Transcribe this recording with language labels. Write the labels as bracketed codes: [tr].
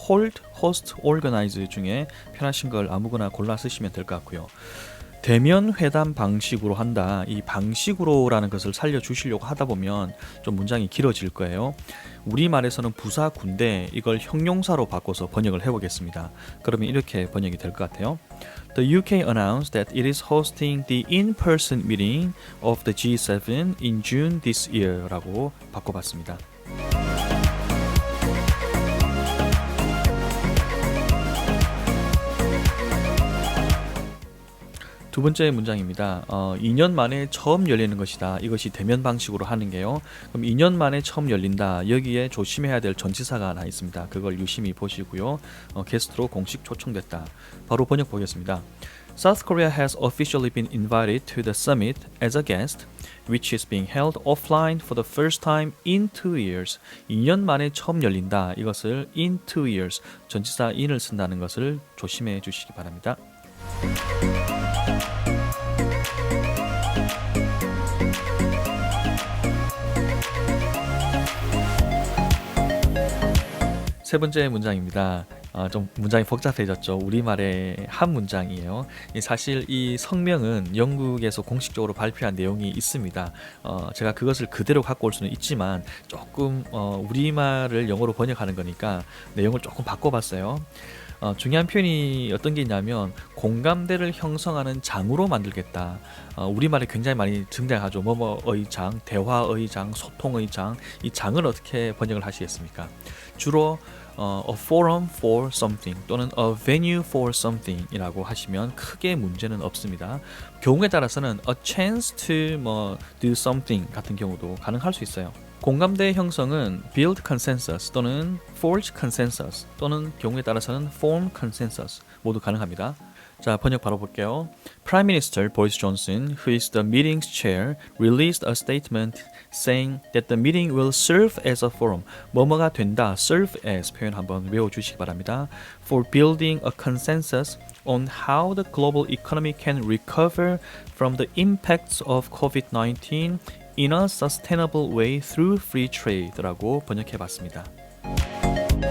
[en] hold, host, organize [ko] 중에 편하신 걸 아무거나 골라 쓰시면 될 것 같고요. 대면 회담 방식으로 한다. 이 방식으로라는 것을 살려주시려고 하다 보면 좀 문장이 길어질 거예요. 우리말에서는 부사 군데 이걸 형용사로 바꿔서 번역을 해보겠습니다. 그러면 이렇게 번역이 될 것 같아요. [en] The UK announced that it is hosting the in-person meeting of the G7 in June this year [ko] 라고 바꿔봤습니다. 두 번째 문장입니다. 2년 만에 처음 열리는 것이다. 이것이 대면 방식으로 하는 게요. 그럼 2년 만에 처음 열린다. 여기에 조심해야 될 전치사가 하나 있습니다. 그걸 유심히 보시고요. 게스트로 공식 초청됐다. 바로 번역 보겠습니다. [en] South Korea has officially been invited to the summit as a guest, which is being held offline for the first time in 2 years. [ko] 2년 만에 처음 열린다. 이것을 [en] in 2 years, [ko] 전치사 in을 쓴다는 것을 조심해 주시기 바랍니다. 세 번째 문장입니다. 좀 문장이 복잡해졌죠. 우리말의 한 문장이에요. 사실 이 성명은 영국에서 공식적으로 발표한 내용이 있습니다. 제가 그것을 그대로 갖고 올 수는 있지만 조금 우리말을 영어로 번역하는 거니까 내용을 조금 바꿔봤어요. 중요한 표현이 어떤 게 있냐면 공감대를 형성하는 장으로 만들겠다. 우리말에 굉장히 많이 등장하죠. 뭐뭐의 장, 대화의 장, 소통의 장. 이 장을 어떻게 번역을 하시겠습니까? 주로 [en] a forum for something [ko] 또는 [en] a venue for something [ko] 이라고 하시면 크게 문제는 없습니다. 경우에 따라서는 [en] a chance to do something [ko] 같은 경우도 가능할 수 있어요. 공감대 형성은 [en] build consensus [ko] 또는 [en] forge consensus [ko] 또는 경우에 따라서는 [en] form consensus [ko] 모두 가능합니다. 자, 번역 바로 볼게요. [en] Prime Minister Boris Johnson, who is the meeting's chair, released a statement saying that the meeting will serve as a forum. [ko] 뭐뭐가 된다, serve as 표현 한번 외워주시기 바랍니다. [en] For building a consensus on how the global economy can recover from the impacts of COVID-19 in a sustainable way through free trade [ko] 라고 번역해봤습니다.